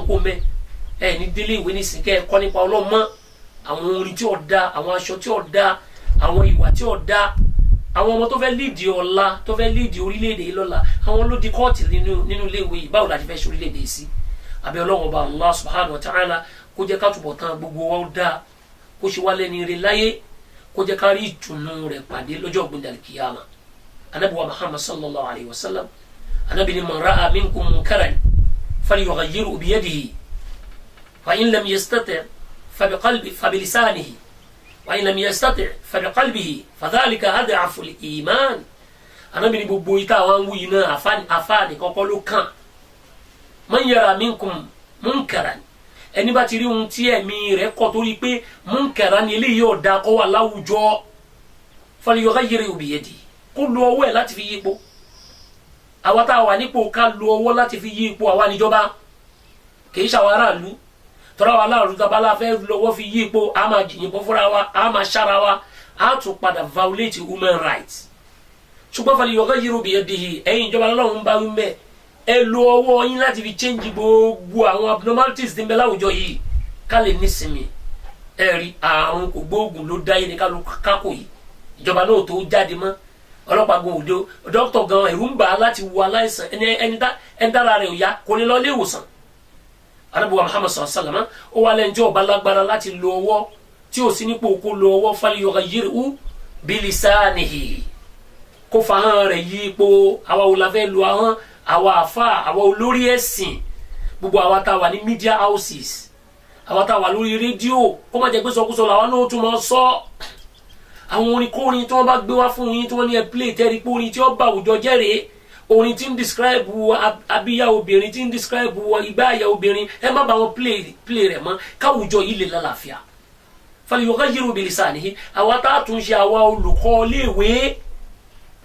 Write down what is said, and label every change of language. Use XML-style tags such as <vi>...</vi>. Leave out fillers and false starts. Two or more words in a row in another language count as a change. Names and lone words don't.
<yo>kó mẹ́ ẹ ní délé ìwé nísìnyí kẹ́ ẹ kọ́ nípa ọlọ́run mọ́ àwọn orin tí ò da àwọn aṣọ tí ò da àwọn ìwà tí ò da àwọn ọmọ tó fẹ́ líìdì ọ̀la tó fẹ́ líìdì orílẹ̀-èdè yìí lọ́la àwọn ló di kọ́ọ̀tì nínú iléèwé yìí báwo la ti fẹ́ ṣe orílẹ̀-èdè yìí sí àbẹ́ ọlọ́run ọba</yo> <ar>الله سبحانه وتعالى</ar> <yo>kó jẹ́ ká túbọ̀ tán gbogbo wa ó dáa kó ṣe wá lẹ́ni ire láyé kó jẹ́ ká rí ìtùnú rẹ̀ pàdé lọ́jọ́ ọ̀gbìn kìyàmà Ànábì wa Muhammad</yo> <ar>صلى الله عليه وسلم</ar> <yo>Ànábì</yo> <ar>من رأى منكم منكرا فليغيره بيده فإن لم يستطع' فبلسانه وإن لم يستطع فبقلبه فذلك أضعف الإيمان</ar> <yo>Ànábì ní gbogbo ìta àwọn wí náà àfáàní kọ́kọ́ ló kàn</yo> <ar>من يرى منكم منكرا</ar> <yo>ẹni bá ti rí ohun tí ẹ̀mí rẹ̀ kọ̀ torí pé munkaran ni eléyìí ọ̀dà kọ́ wà láwùjọ</yo> <ar>فليغيره بيده</ar> <yo>kó lo ọwọ́ ẹ̀ láti fi yí ipò àwa tá a wà nípò ká lo ọwọ́ láti fi yí ipò àwa níjọba kì í ṣàwọn aráàlú tọ́ra wa láàrú tabala fẹ́ lọ́wọ́ fi yí ipò a máa jìyìnbọn fúnra wa a máa ṣára wa a tún padà</yo> <en>violate human rights</en> <yo>ṣùgbọ́n</yo> <ar>فليغيره بيده</ar> <yo>ẹ̀yin ìjọba lọ́wọ́ ń bá wí mẹ́ ẹ lo ọwọ́ yín láti fi change gbogbo àwọn abnormalities tí ń bẹ láwùjọ yìí ká lè nísinmi ẹ rí àrùn kò gbóògùn ló dáyé ní kákò yìí ìjọba náà tó jáde mọ́ ọlọ́pàá gan òde dókítà gan ẹ̀rù ń bà á láti wo aláìsàn ẹni dára rẹ̀ ò yá kò ní lọ ilé ìwòsàn Ànábì wa Muhammad</yo> <ar>صلى الله عليه وسلم</ar> <yo>ó wà lẹ́njẹ́ ọba lágbára láti lo ọwọ́ tí ò sí nípò kó lo ọwọ́</yo> <ar>فليغيره بلسانه</ar> <yo>kó fahàn rẹ̀ yí ipò àwa ò la fẹ́ lo ahọ́n àwa àfa àwa olórí ẹ̀sìn gbogbo àwa tá a wà ní</yo> <en>media houses</en> <yo>àwa tá a wà lórí rédíò kó má jẹ́ pé sọkúsọ làwọn náà tún máa sọ àwọn orin kórin tí wọ́n bá gbé wá fún yín tí wọ́n ní ẹ play tẹ́rí pé orin tí ó bá àwùjọ jẹ́rìí orin tí ń describe abíyá obìnrin tí ń describe ìgbà àyà obìnrin ẹ má bá wọn play rẹ̀ mọ́ káwùjọ yìí lè lálàáfíà</yo> <ar>فليغيره بلسانه</ar> <yo>àwa tá a tún ṣe àwa olùkọ́ léèwé</yo>